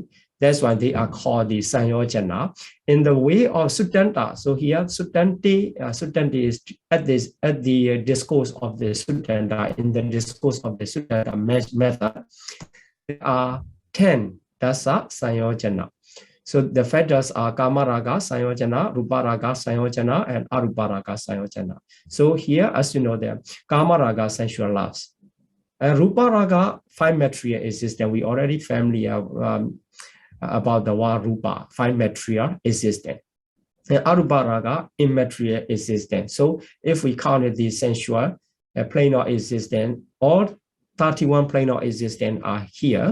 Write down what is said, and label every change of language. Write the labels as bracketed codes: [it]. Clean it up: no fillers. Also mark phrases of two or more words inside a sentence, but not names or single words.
[en] That's why they are called the sayojana. In the way of Suttanta, so here Suttanti is at the discourse of the Suttanta. In the discourse of the Suttanta method, there are 10 [pi] dasa sayojana. [en] So the fetters are [pi] Kamaraga sayojana, Ruparaga sayojana, [en] and [pi] Aruparaga sayojana. [en] So here, as you know, the Kamaraga sensual loves. And Ruparaga, 5 material existence. We already familiar about the word Rupa, 5 material existence. And Aruparaga, immaterial existence. So if we counted the sensual planar existence, all 31 planar existence are here.